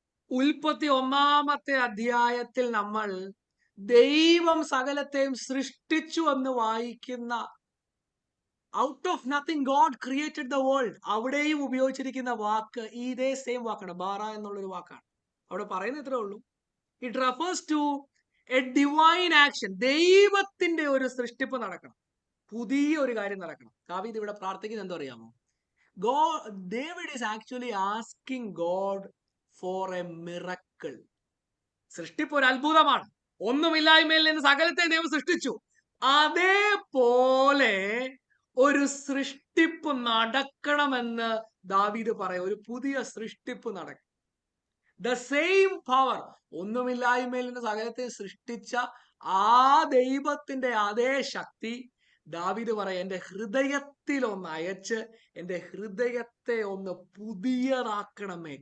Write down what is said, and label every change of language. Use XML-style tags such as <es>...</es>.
<ml>ഉൽപ്പത്തി 1-ാമത്തെ അധ്യായത്തിൽ നമ്മൾ ദൈവം സകലത്തെയും സൃഷ്ടിച്ചു എന്ന് വായിക്കുന്ന</ml> <en>out of nothing God created the world,</en> <ml>അവിടെയും ഉപയോഗിച്ചിരിക്കുന്ന വാക്ക് ഇതേ സെയിം വാക്കാണ്, ബാറ എന്നുള്ളൊരു വാക്കാണ്. അവിടെ പറയുന്ന ഇത്രേ ഉള്ളൂ,</ml> <en>It refers to a divine action.</en> <ml>ദൈവത്തിന്റെ ഒരു സൃഷ്ടിപ്പ് നടക്കണം, പുതിയ ഒരു കാര്യം നടക്കണം. ദാവീദ് ഇവിടെ പ്രാർത്ഥിക്കുന്നത് എന്തോ അറിയാമോ?</ml> <en>David is actually asking God for a miracle.</en> <ml>സൃഷ്ടിപ്പ് ഒരു അത്ഭുതമാണ്. ഒന്നുമില്ലായ്മയിൽ നിന്ന് സകലത്തെ ദൈവം സൃഷ്ടിച്ചു. അതേപോലെ ഒരു സൃഷ്ടിപ്പ് നടക്കണമെന്ന് ദാവീദ് പറയും. ഒരു പുതിയ സൃഷ്ടിപ്പ് നടക്കും.</ml> <en>the same power,</en> <ml>ഒന്നുമില്ലായ്മയിൽ നിന്ന് സകലത്തെ സൃഷ്ടിച്ച ആ ദൈവത്തിന്റെ അതേ ശക്തി ദാവീദ് പറയാം, എന്റെ ഹൃദയത്തിൽ ഒന്ന് അയച്ച് എന്റെ ഹൃദയത്തെ ഒന്ന് പുതിയതാക്കണമേ.</ml>